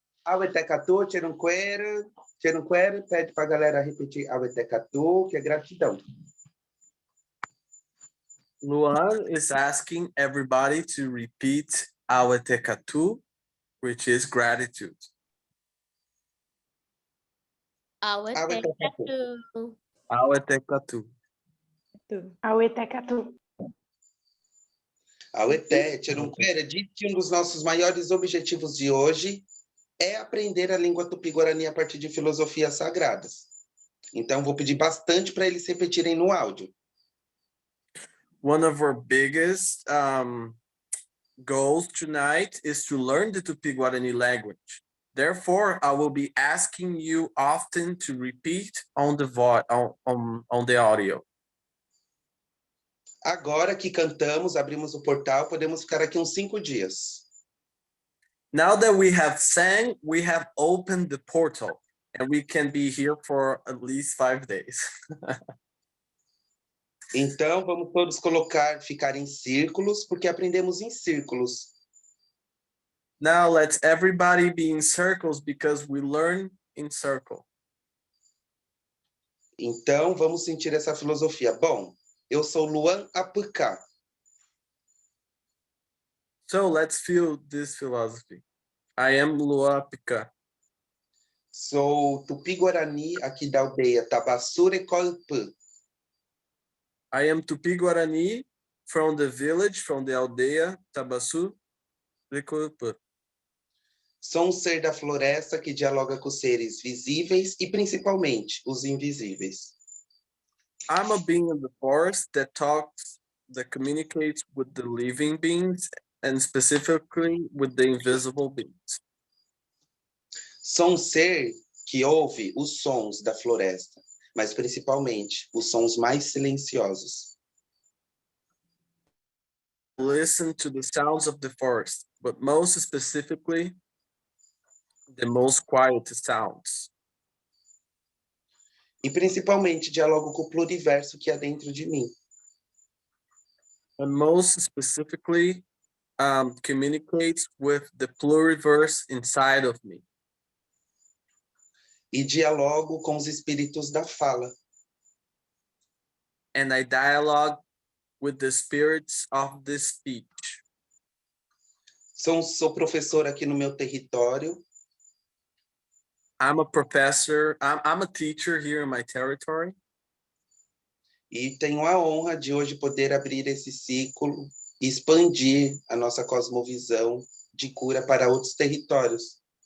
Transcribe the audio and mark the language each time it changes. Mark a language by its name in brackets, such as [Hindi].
[Portuguese] Auetekatu, Tcherunquera, pede para a galera repetir Auetekatu, que é gratidão. [English] Luan is asking everybody to repeat Auetekatu, which is gratitude. [Tupí] Auetekatu. Auetekatu. Auetekatu. [Portuguese] Aueté, Tcherunquera, diz que um dos nossos maiores objetivos de hoje é aprender a língua tupi-guarani a partir de filosofias sagradas. Então, vou pedir bastante para eles repetirem no áudio. [English] One of our biggest goals tonight is to learn the Tupi Guarani language. Therefore, I will be asking you often to repeat on the audio. [Portuguese] Agora que cantamos, abrimos o portal, podemos ficar aqui uns 5 dias. [English] Now that we have sang, we have opened the portal. and we can be here for at least 5 days. [Portuguese] Então, vamos todos ficar em círculos, porque aprendemos em círculos. [English] Now let's everybody be in circles because we learn in circle. [Portuguese] Então, vamos sentir essa filosofia. Bom, eu sou Luã Apyká. [English] So let's feel this philosophy. I am Luã Apyká. [Portuguese] Sou Tupi Guarani, aqui da aldeia Tabaçu, rekoypy. [English] I am Tupi Guarani from the village, from the aldeia Tabaçu, rekoypy. [Portuguese] Sou ser da floresta que dialoga com seres visíveis e principalmente os invisíveis. [English] I'm a being in the forest that communicates with the living beings and specifically with the invisible beings. [Portuguese] Sou ser que ouve os sons da floresta, mas principalmente os sons mais silenciosos. [English] Listen to the sounds of the forest, but most specifically, the most quiet sounds. [Portuguese] E principalmente dialogo com o pluriverso que há dentro de mim. [English] And most specifically, communicates with the pluriverse inside of me. [Portuguese] E dialogo com os espíritos da fala. [English] And I dialogue with the spirits of the speech. [Portuguese] Sou professor aqui no meu território. [English] I'm a professor, I'm a teacher here in my territory. [Portuguese] E tenho a honra de hoje poder abrir esse ciclo e expandir a nossa cosmovisão de cura para outros territórios.